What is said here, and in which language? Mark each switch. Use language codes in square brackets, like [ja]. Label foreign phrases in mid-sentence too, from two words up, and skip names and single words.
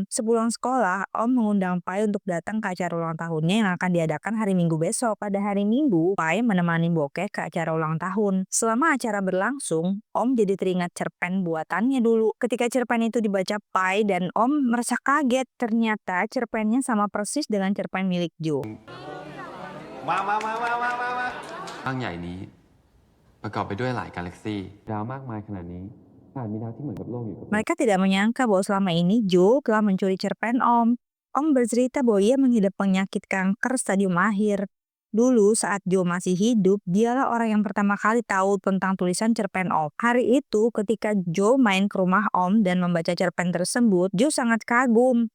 [id] Sepulang sekolah, Om mengundang Pai untuk datang ke acara ulang tahunnya yang akan diadakan hari Minggu besok. Pada hari Minggu, Pai menemani Boke ke acara ulang tahun. Selama acara berlangsung, Om jadi teringat cerpen buatannya dulu. Ketika cerpen itu dibaca Pai dan Om merasa kaget. Ternyata cerpennya sama persis dengan cerpen milik Jo. [th] ร่างใหญ่นี้ประกอบไปด้วยหลายกาแล็กซี่ดาวมากมายขนาดนี้อาจมีดาวที่เหมือนกับโลกอยู่กับ [id] Mereka tidak menyangka bahwa selama ini Jo telah mencuri cerpen Om. Om bercerita bahwa ia mengidap penyakit kanker stadium akhir. Dulu saat Joe masih hidup, dialah orang yang pertama kali tahu tentang tulisan cerpen Om. Hari itu ketika Joe main ke rumah Om dan membaca cerpen tersebut, Joe sangat kagum.